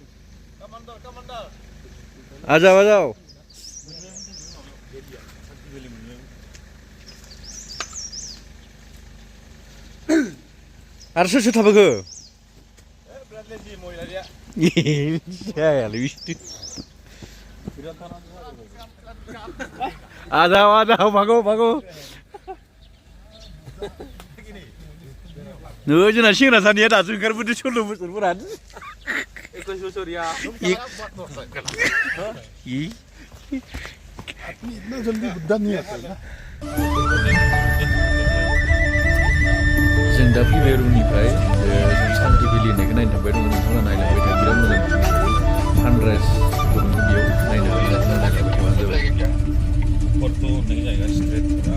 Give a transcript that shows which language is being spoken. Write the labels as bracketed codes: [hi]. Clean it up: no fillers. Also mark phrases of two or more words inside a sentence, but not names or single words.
[brx] आजाव आरो सोर थाबोखो जायालै बिसोर आजाव भागो नै जोंना सेंग्रा सानैया दासो ओंखारबोदों 16 बोसोरफोरानो [hi] 21 बोसोर या इतना जल्दी बुद्धा नहीं आता ना [brx] जों दा फैबाय रुमनिफ्राय जों सान्ति भेलि होननायखौ नायनो थांबाय दङ नोंथाङा नायलांबाय था बिराद मोजां सानराइज दङ बेयाव नायनो नायलांबाय थाबानो जाबाय फट' होननाय जायगा स्ट्रेट